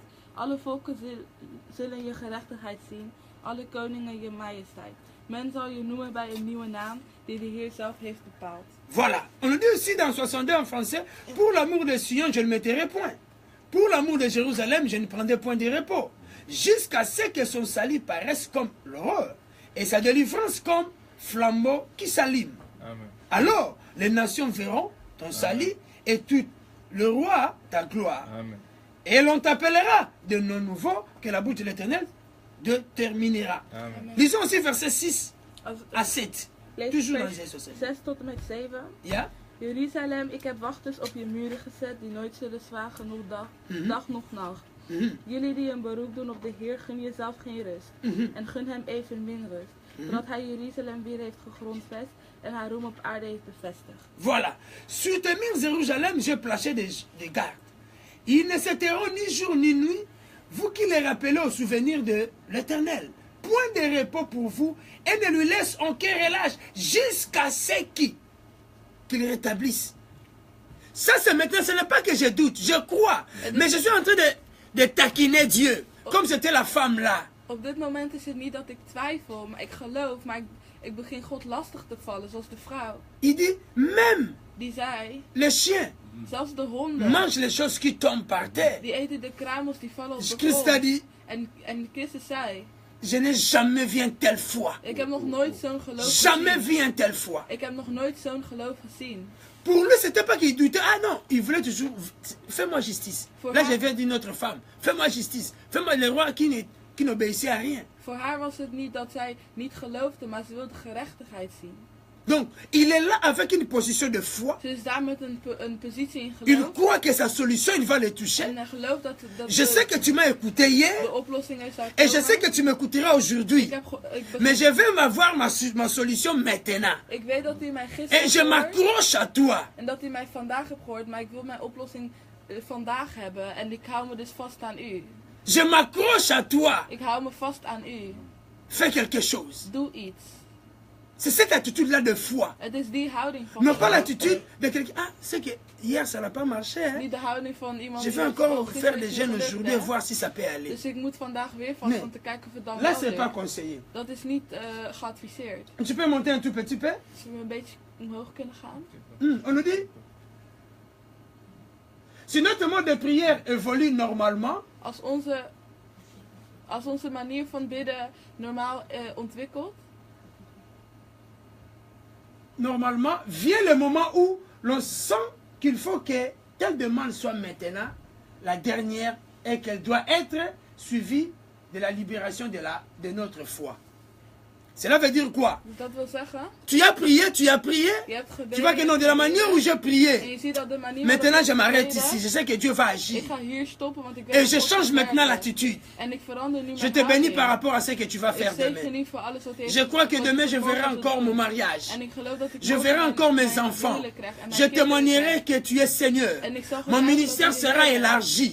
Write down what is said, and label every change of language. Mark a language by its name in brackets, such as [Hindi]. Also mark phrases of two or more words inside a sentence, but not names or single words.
[Dutch] Alle volken zullen je gerechtigheid zien, alle koningen je majesteit. Men zal je noemen bij een nieuwe naam die de Heer zelf heeft bepaald. [French] Voilà. On le dit aussi dans 62 en français. Pour l'amour de Sion, je ne me tairai point. Pour l'amour de Jérusalem, je ne prendrai point de repos. Jusqu'à ce que son salut paraisse comme l'aurore et sa délivrance comme flambeau qui s'allume. Amen. Alors, les nations verront ton salut et tout le roi ta gloire. Amen. Et l'on t'appellera de nom nouveau que la bouche de l'Éternel déterminera. Amen. Lisons aussi versets 6 [Dutch] Als, [French] à 7. [Dutch] lees Toujours dans vers [French] Isaïe 60. [Dutch] 6 tot en met 7. Ja? Jeruzalem, ik heb wachters op je muren gezet die nooit zullen zwagen, nog dag nog nacht. Mhm. Jullie die een beroep doen op de Heer, gun jezelf geen rust. Mhm. En gun hem evenmin rust. Zodat hij Jeruzalem weer heeft gegrondvest en haar roem op aarde heeft bevestigd. [French] Voilà. Sur tes murs, Jérusalem, j'ai placé des gardes. Ils ne se tairont ni jour ni nuit, vous qui les rappelez au souvenir de l'Éternel. Point de repos pour vous, et ne lui laisse aucun relâche jusqu'à ce qu'il rétablisse. Ça, c'est maintenant, ce n'est pas que je doute, je crois. Mais je suis en train de taquiner Dieu, comme c'était la femme là. [Dutch] Op dit moment is het niet dat ik twijfel, maar ik geloof, maar ik begin God lastig te vallen, zoals de vrouw. [French] Il dit, même [Dutch] Die zei, [French] les chiens [Dutch] zelfs de honden, [French] mangent les choses qui tombent par terre. [Dutch] die eten de kruimels die vallen op de [French] Christ a [Dutch] grond. [French] dit, [Dutch] En Christus zei, [French] je n'ai jamais vu un tel foi. [Dutch] ik heb nog nooit zo'n geloof [French] Jamais [Dutch] gezien. [French] vu un tel foi. [Dutch] Ik heb nog nooit zo'n geloof gezien. [French] Pour lui, c'était pas qu'il doutait. Ah non, il voulait toujours. Fais-moi justice. Pour Là, moi- je viens d'une autre femme. Fais-moi justice. Fais-moi le roi qui n'obéissait à rien. [Dutch] Voor haar was het niet dat zij niet geloofde, maar ze wilde gerechtigheid zien. [French] Donc, il est là avec une position de foi. [Dutch] Ze is daar met een positie in [French] Il [Dutch] geloof. [French] croit que sa solution, il va le toucher. [Dutch] En hij gelooft dat [French] Je sais que tu m'as écouté hier. [Dutch] de oplossing is daar [French] Et je sais que tu m'écouteras aujourd'hui. [Dutch] ik [French] Mais je vais m'avoir ma solution maintenant. [Dutch] Ik weet dat u mij [French] Et [Dutch] gisteren [French] je [Dutch] hebt gehoord. [French] m'accroche à toi. [Dutch] En dat u mij vandaag hebt gehoord, maar ik wil mijn oplossing vandaag hebben. En ik hou me dus vast aan u. [French] Je m'accroche à toi. [Dutch] Ik hou me vast aan u. [French] Fais quelque chose. [Dutch] Doe iets. [French] C'est cette attitude-là de foi. [Dutch] Het is die houding van [French] Non pas [Dutch] geloof. [French] l'attitude de quelqu'un. Ah, c'est que hier ça n'a pas marché. Hein? [Dutch] Niet de houding van iemand [French] Je [Dutch] die [French] vais [Dutch] zegt, [French] encore [Dutch] gisteren [French] faire [Dutch] is [French] des [Dutch] niet [French] jeûnes [Dutch] gelukt, [French] aujourd'hui [Dutch] hè. [French] et voir si ça peut aller. [Dutch] Dus ik moet vandaag weer vast Nee. om te kijken of het dan [French] Là, [Dutch] wel [French] c'est pas [Dutch] lukt. [French] conseillé. [Dutch] Dat is niet geadviseerd. [French] Tu peux monter un tout petit peu? [Dutch] Zullen we een beetje omhoog kunnen gaan? [French] On nous dit? Si notre mode de prière évolue normalement, [Dutch] als onze manier van bidden normaal ontwikkelt, [French] normalement, vient le moment où l'on sent qu'il faut que telle demande soit maintenant la dernière et qu'elle doit être suivie de la libération de notre foi. Cela veut dire quoi? [Dutch] dus dat wil zeggen, [French] Tu as prié, [Dutch] je hebt gebeden, [French] tu vois que non, de la manière où j'ai [Dutch] en [French] prié, [Dutch] je ziet dat de manier [French] maintenant [Dutch] waarop [French] je [Dutch] ik [French] m'arrête [Dutch] gebeden, [French] ici, je sais que Dieu va agir. [Dutch] ik ga hier stoppen, want ik weet [French] Et [Dutch] dat [French] je [Dutch] God [French] change [Dutch] gaat [French] maintenant [Dutch] werken. [French] l'attitude. [Dutch] En ik verander nu [French] Je [Dutch] mijn [French] te bénis [Dutch] houding. [French] par rapport à ce que tu vas [Dutch] Ik [French] faire [Dutch] zegen [French] demain. [Dutch] nu voor alles wat hij heeft [French] Je crois que [Dutch] wat [French] demain [Dutch] hij [French] je [Dutch] voor [French] verrai [Dutch] ons [French] encore [Dutch] doet. [French] mon mariage. [Dutch] En ik geloof dat ik [French] Je [Dutch] morgen [French] verrai [Dutch] mijn- [French] encore mes [Dutch] mijn [French] enfants. [Dutch] huwelijk krijg en mijn [French] Je [Dutch] kinderen [French] témoignerai [Dutch] krijg. [French] que tu es Seigneur. [Dutch] En ik zal [French] Mon [Dutch] getuigen [French] ministère [Dutch] dat hij [French] sera [Dutch] Heer is. [French] élargi.